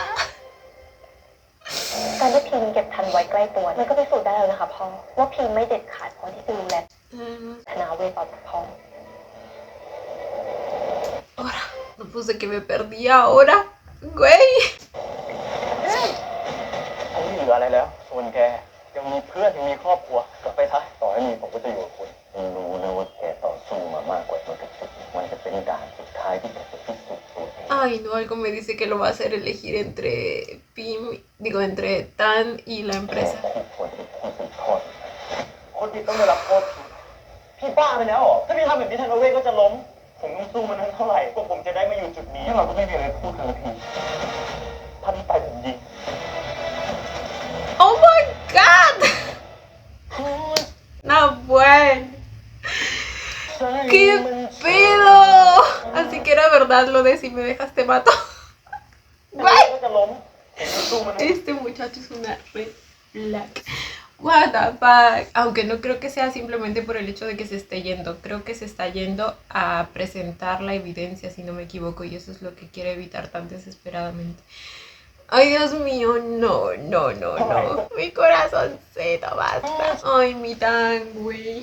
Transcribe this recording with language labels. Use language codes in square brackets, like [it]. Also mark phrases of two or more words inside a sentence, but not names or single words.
[th] การที่พิมพ์เก็บทันไว้ใกล้ตัวมันก็พิสูจน์ได้แล้วนะคะพ่อว่าพิมพ์ไม่เด็ดขาดพอที่จะดูแลธนาเวทต่อจากพ่อ [es] Ahora, no puse que me perdí ahora. Güey. [th] เขาไม่เหลืออะไรแล้วส่วนแกยังมีเพื่อนยังมีครอบครัวกลับไปซะต่อให้มีผมก็จะอยู่กับคุณรู้นะว่าแกต่อสู้มามากกว่าตัวสุดมันจะเป็นด่านสุดท้ายที่แกจะพิสูจน์ตัวเอง [es] Ay, no, algo me dice que lo va a hacer elegir entre entre Tan y la empresa. [th] คนที่ผู้สืบทอดคนผิดต้องได้รับโทษพี่บ้าไปแล้วเหรอถ้าพี่ทำแบบนี้ธนเวศก็จะล้มผมต้องสู้มันนั้นเท่าไหร่พวกผมจะได้มาอยู่จุดนี้เราก็ไม่มีอะไรพูดกันละพี่ถ้าพี่ไปผมยิง [en] Oh my god. [es] No, bueno. ¿Qué pedo? Así que era verdad lo de si me dejas te mato. Güey. Este muchacho es una [en] red flag. What the fuck. [es] Aunque no creo que sea simplemente por el hecho de que se esté yendo. Creo que se está yendo a presentar la evidencia, si no me equivoco. Y eso es lo que quiere evitar tan desesperadamente. Ay, Dios mío, no. Mi corazoncito, basta. Ay, mi tan, güey.